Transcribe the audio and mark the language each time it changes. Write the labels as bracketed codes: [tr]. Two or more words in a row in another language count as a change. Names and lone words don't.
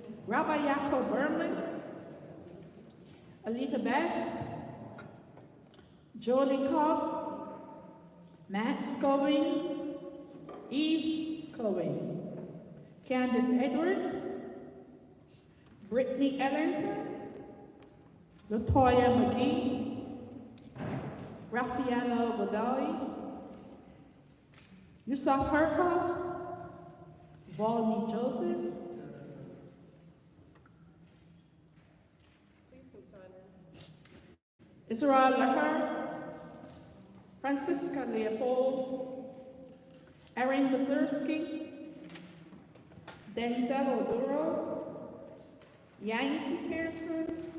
[en] Rabbi Yaakov Berman, Alita Bass, Jolie Koff, Max Cobain, Eve Cobain, Candace Edwards, Brittany Ellington, Latoya McGee, Raffaello Badawi, Yusuf Herkov, Volney Joseph, Israel Lecker, Francisca Leopold, Erin Mazursky, Denzel Oduro, Yankee Pearson,